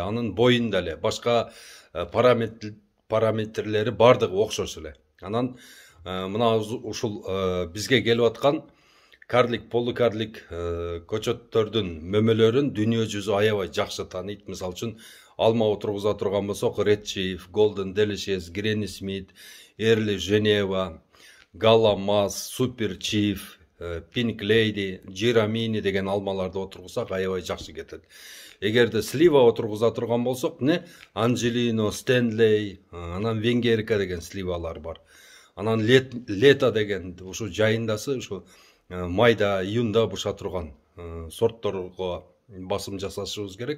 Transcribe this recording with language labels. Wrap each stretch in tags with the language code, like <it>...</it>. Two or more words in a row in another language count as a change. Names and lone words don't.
<ky>Анын боюнда эле башка параметрлери бардыгы окшош эле. Анан мына ушул бизге келип аткан карлик, полукарлик көчөттөрдүн мөмөлөрүн дүние жүзү аябай жакшы тааныйт. Мисалы үчүн алма отургуза турган болсок, Red Chief, Golden Delicious, Granny Smith, Early Geneva, Gala Mas, Super Chief, Pink Lady, Giramini деген алмаларды отургузсак аябай жакшы кетет. Эгерде слива отургуза турган болсок, Angelino, Stanley, анан Венгерика деген сливалар бар. Анан Лето деген ушу жайындасы, ушу майда, июнда буша турган сортторго басым жасашыбыз керек.</ky>